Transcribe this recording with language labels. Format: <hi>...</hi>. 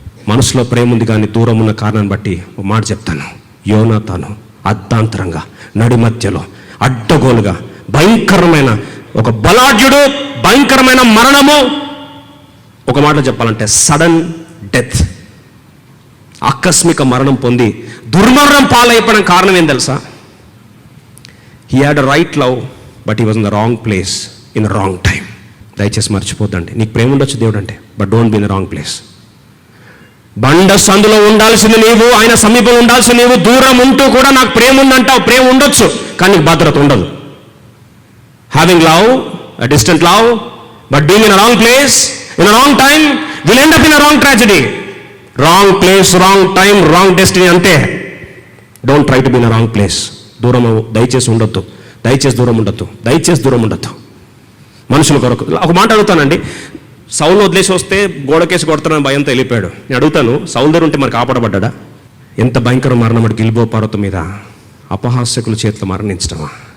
<te>మనసులో ప్రేమ ఉంది కానీ దూరం ఉన్న కారణాన్ని బట్టి ఒక మాట చెప్తాను. యోనాతాను అర్ధాంతరంగా, నడి మధ్యలో, అడ్డగోలుగా, భయంకరమైన ఒక బలాఢ్యుడు, భయంకరమైన మరణము. ఒక మాటలో చెప్పాలంటే సడన్ డెత్, ఆకస్మిక మరణం పొంది దుర్మరణం పాలైపోవడం కారణం ఏం తెలుసా?</te> <en>He had a right love, but he was in the wrong place, in the wrong time.</en> <te>దయచేసి మర్చిపోద్దండి. నీకు ప్రేమ ఉండొచ్చు దేవుడు అంటే,</te> <en>But don't be in the wrong place.</en> <te>బండ సందులో ఉండాల్సింది నీవు, ఆయన సమీపంలో ఉండాల్సింది నీవు. దూరం ఉంటూ కూడా నాకు ప్రేమ ఉందంటావు. ప్రేమ ఉండొచ్చు, కానీ నీకు భద్రత ఉండదు.</te> <en>Having love, a distant love, but being in a wrong place, in a wrong time, will end up in a wrong tragedy. Wrong place, wrong time, wrong destiny అంతే. Don't try to be in a wrong place.</en> <te>దూరం దయచేసి ఉండొద్దు, దయచేసి దూరం ఉండొద్దు, దయచేసి దూరం ఉండొద్దు. మనుషుల కొరకు ఒక మాట అడుగుతానండి. సౌలు వదిలేసి వస్తే గోడకేసి కొడతానని భయంతో వెళ్ళిపోయాడు. నేను అడుగుతాను, సౌలు దగ్గర ఉంటే మరి కాపాడబడ్డా? ఎంత భయంకర మరణం అంటే గిల్బో పర్వతం మీద అపహాస్యకుల చేతిలో మరణించడమా?</te>